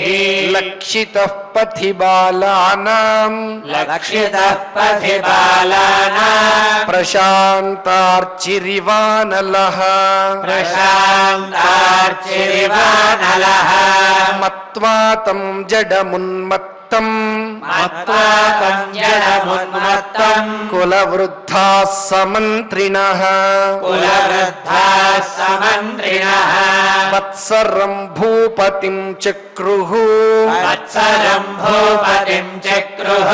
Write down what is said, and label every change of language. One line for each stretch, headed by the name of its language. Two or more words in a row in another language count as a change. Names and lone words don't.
Sanskrit: लक्षितः पथि बालानाम् लक्षितः पथि बालानाम् प्रशान्तार्चिरिवानलः प्रशान्तार्चिरिवानलः मत्वा तं जडमुन्मत्त మత్వా తం జలమున్మత్తం కులవృద్ధాः సమంత్రిణः కులవృద్ధాः సమంత్రిణः వత్సరం భూపతిం చక్రుః వత్సరం భూపతిం చక్రుః